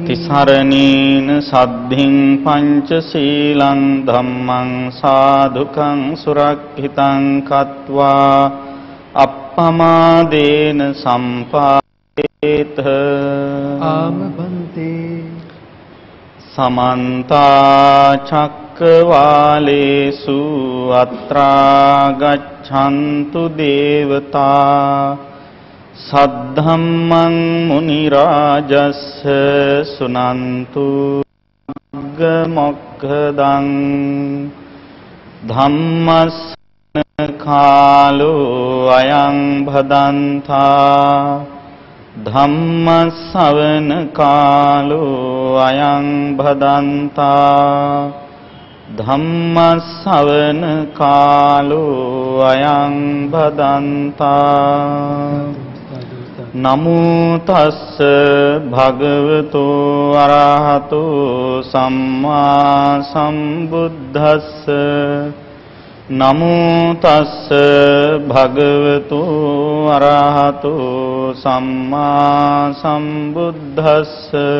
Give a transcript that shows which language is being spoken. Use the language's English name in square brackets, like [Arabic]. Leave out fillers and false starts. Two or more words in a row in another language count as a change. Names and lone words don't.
[Pali] තිසරණේන සද්ධින් පංචශීලං ධම්මං සාදුකං සුරක්ඛිතං කତ୍වා අප්පමාදේන සම්පාදේත ආම බන්තේ समन्ता चक्कवालेषु චක්කවාලේසු අත්‍රා ගච්ඡන්තු දේවතා සද්ධම්මං මුනි රාජස්ස සුනන්තු මොක්ඛදං ධම්මස්සන කාලෝ අයං භදන්තා ධම්මස්සවන කාලෝ අයං භදන්තා ධම්මස්සවන කාලෝ අයං භදන්තා නමෝ තස්ස භගවතු අරහතු සම්මා සම්බුද්දස්ස නමෝ තස්ස භගවතු අරහතු සම්මා සම්බුද්දස්ස